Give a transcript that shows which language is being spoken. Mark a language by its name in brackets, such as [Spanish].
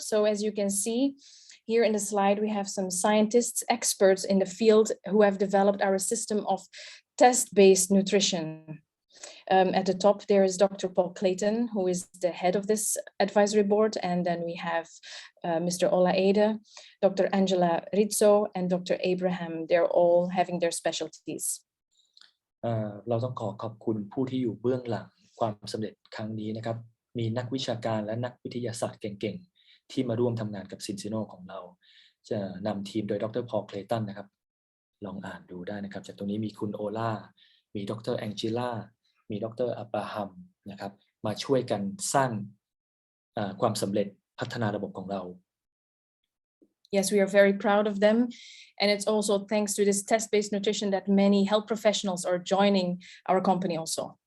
[English] So as you can see here in the slide, we have some scientists, experts in the field who have developed our system of test-based nutrition. At the top, there is Dr. Paul Clayton, who is the head of this advisory board. And then we have Mr. Ola Ede, Dr. Angela Rizzo, and Dr. Abraham. They're all having their specialties. [Thai] เราต้องขอบคุณผู้ที่อยู่เบื้องหลังความสำเร็จครั้งนี้นะครับมีนักวิชาการและนักวิทยาศาสตร์เก่งๆที่มาร่วมทำงานกับ Zinzino ของเราจะนำทีมโดยดร. Paul Clayton นะครับลองอ่านดูได้นะครับจากตรงนี้มีคุณโอล่ามีดร. Angelaมีดร. อับราฮัมนะครับมาช่วยกันสร้างความสำเร็จพัฒนาระบบของเรา [English] Yes, we are very proud of them. And it's also thanks to this test-based nutrition that many health professionals are joining our company also.